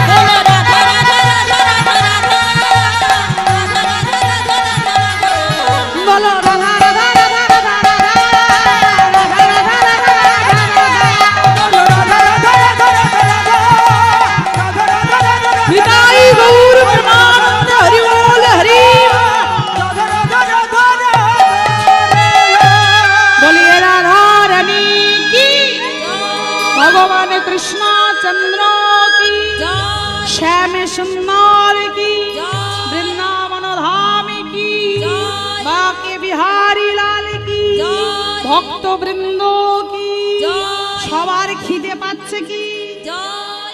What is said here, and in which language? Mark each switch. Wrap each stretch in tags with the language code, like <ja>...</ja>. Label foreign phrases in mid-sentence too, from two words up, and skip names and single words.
<hi>बोलो राधा राधा राधा राधा राधा, राधा राधा राधा राधा राधा। बोलो राधा राधा राधा राधा राधा। राधा राधा राधा राधा राधा। बोलो राधा राधा राधा राधा राधा। राधा राधा राधा राधा। विदाई गौर प्रेमानंद हरि बोल हरि। राधा राधा राधा राधा। बोलिए राधा रानी की, भगवान कृष्णा चंद्र की, जय श्याम सुंदर की, जय वृंदावन धाम की, जय। बाके बिहारी लाल की, जय। भक्त বৃন্দ की। जय।</hi> <bn>সবার খিদে পাচ্ছে কি?</bn> <hi>जय</hi>